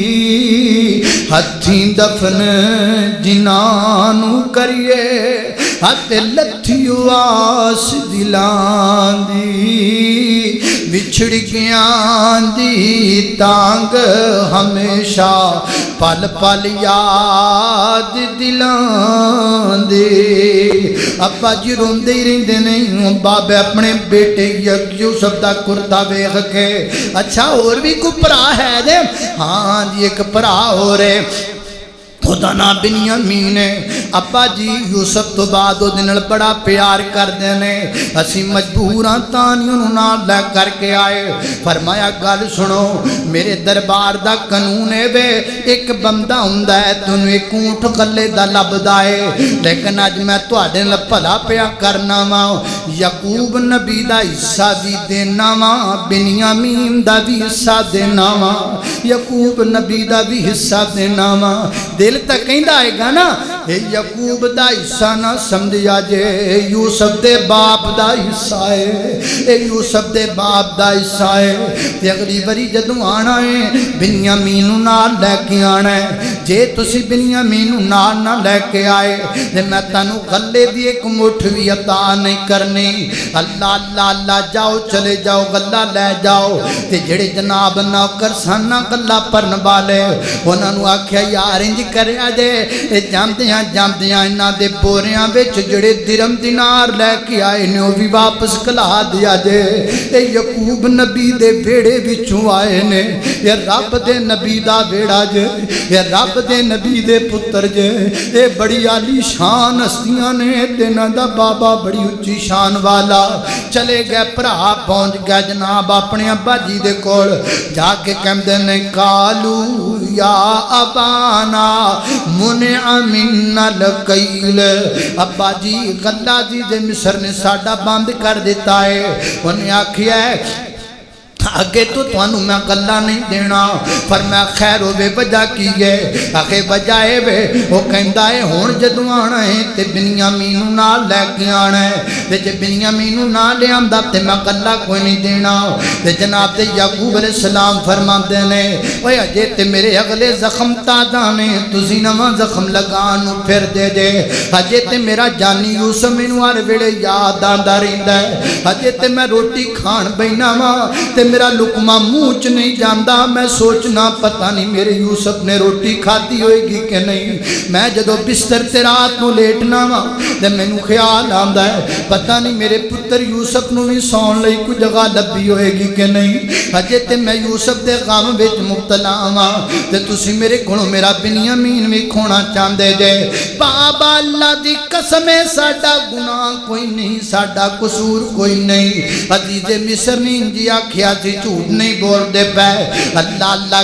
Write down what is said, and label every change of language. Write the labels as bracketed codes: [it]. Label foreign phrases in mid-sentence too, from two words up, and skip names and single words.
[pa] ہتھیں دفن جنانو کریے ہتے لتھی واس دلان دی بچھڑ گیاں دی تانگ ہمیشہ پل پل یاد دلان دے ابا جی روندے ہی رہندے نہیں بابے اپنے بیٹے یوسف دا کرتا ویکھ کے اچھا اور بھی کوئی بھرا ہے دے ہاں جی ایک بھرا ہو رہے خدا نا بنیامین ہے ابا جی یوسف تو بعد وہ دن بڑا پیار کرتے ہیں اسی مجبوراں تانیوں نال لے کر کے آئے فرمایا گل سنو میرے دربار دا قانون ہے وے ایک بندہ ہوندا ہے تینوں ایک اونٹ کلے دا لبدا ہے لیکن اج میں تواڈے نال بھلا پیا کرنا وا یعقوب نبی دا حصہ بھی دینا وا بنیامین دا بھی حصہ دینا وا یعقوب نبی دا بھی حصہ دینا وا دل تک کہندا ہے گا نا اے یعقوب دا حصہ نہ سمجھیا جے یوسف دے باپ دا حصہ ہے اے یوسف دے باپ دا حصہ ہے تے اگلی باری جدوں آنا ہے بنیامین نوں نال لے کے آنا ہے جے تسی بنیامین نوں نال نہ لے کے آئے تے میں تانوں غلے دی ایک مٹھ بھی عطا نہیں کرنی اللہ اللہ اللہ جاؤ چلے جاؤ غلہ لے جاؤ تے جڑے جناب نوکر سن غلہ پرن والے انہاں نوں آکھیا یار انج کریا جے جاندیاں انہاں دے بوریاں وچ جڑے درم دینار لے کے آئے نے وہ بھی واپس کلا دیا جے اے یعقوب نبی دے بیڑے وچوں آئے نے اے رب دے نبی دا بیڑا جے اے رب دے نبی دے پتر جے اے بڑی عالی شان ہستیاں نے انہاں دا بابا بڑی اچھی شان والا چلے گئے بھرا پہنچ گئے جناب اپنے ابا جی دے کول جا کے کہندے نے [ar] کالو یا ابانا منع منا الکیل [pa] ابا جی غلہ جی دے مصر نے ساڈا بند کر دیتا ہے انہیں آکھیا ہے آگے تو تانوں میں غلہ نہیں دینا فرمایا خیر ہوے وجہ کی ہے آخے وجہ ہے وے وہ کہندا ہے ہن جدوں آنا ہے تے بنیامین نوں نال لے کے آنا ہے تے جے بنیامین نوں نہ لے آندا تے میں غلہ کوئی نہیں دینا تے جناب تے یعقوب علیہ السلام فرماندے نے اوے اجے تے میرے اگلے زخم تازہ نے تسی نواں زخم لگان نوں پھر دے دے اجے تے میرا جانی یوسف مینوں ہر ویلے یاد آندا رہندا ہے اجے تے میں روٹی کھان بینا وا تے میرا لقمہ منہ چ نہیں جاندا میں سوچنا پتہ نہیں میرے یوسف نے روٹی کھادی ہوئے گی کہ نہیں میں جدو بستر تے رات نو لیٹنا وا تے مینوں خیال آندا ہے پتہ نہیں میرے پتر یوسف نو بھی سون لئی کوئی جگہ لبھی ہوئے گی کہ نہیں اجے تے میں یوسف دے غم وچ مبتلا وا تے تسی میرے کولوں میرا بنیامین وی کھونا چاہندے جے بابا اللہ دی قسم ہے ساڈا گناہ کوئی نہیں ساڈا قصور کوئی نہیں عزیز مصر نے جی آکھیا سی جھوٹ نہیں بول دے پے اللہ اللہ